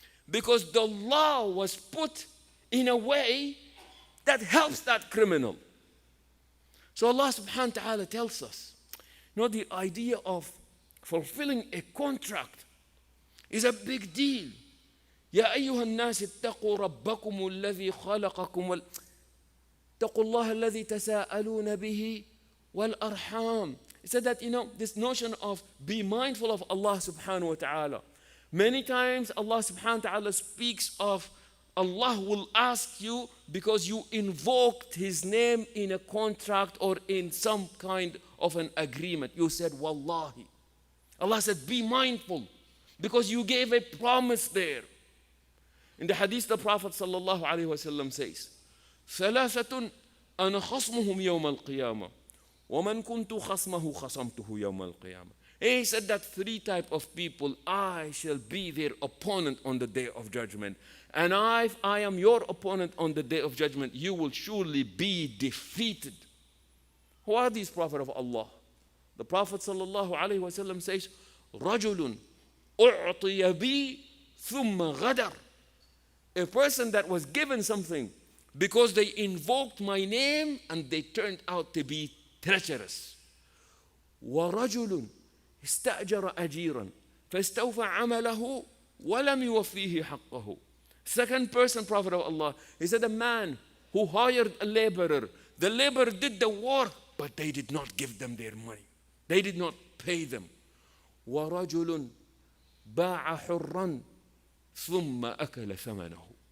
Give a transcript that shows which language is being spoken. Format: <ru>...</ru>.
<en>Because the law was put in a way that helps that criminal. So Allah subhanahu wa ta'ala tells us, the idea of fulfilling a contract is a big deal.</en> <ar>يا أيها الناس اتقوا ربكم الذي خلقكم اتقوا الله الذي تساءلون به والأرحام.</ar> <en>It said that, this notion of be mindful of Allah subhanahu wa ta'ala. Many times Allah subhanahu wa ta'ala speaks of Allah will ask you because you invoked His name in a contract or in some kind of an agreement. You said, Wallahi. Allah said, be mindful because you gave a promise there. In the hadith, the Prophet sallallahu alaihi wasallam says,</en> <ar>ثلاثة أنا خصمهم يوم القيامة ومن كنت خصمه خصمته يوم القيامة.</ar> <en>He said that three types of people, I shall be their opponent on the day of judgment. And if I am your opponent on the day of judgment, you will surely be defeated. Who are these prophets of Allah? The Prophet sallallahu alaihi wasallam says,</en> <ar>رجل أعطي بي ثم غدر.</ar> <en>A person that was given something because they invoked my name and they turned out to be treacherous.</en> <ar>ورجل استأجر أجيرا فاستوفى عمله ولم يوفيه حقه.</ar> <en>Second person, prophet of Allah, he said a man who hired a laborer. The laborer did the work, but they did not give them their money. They did not pay them.</en> <ar>ورجل باع حرا ثم أكل ثمنه.</ar>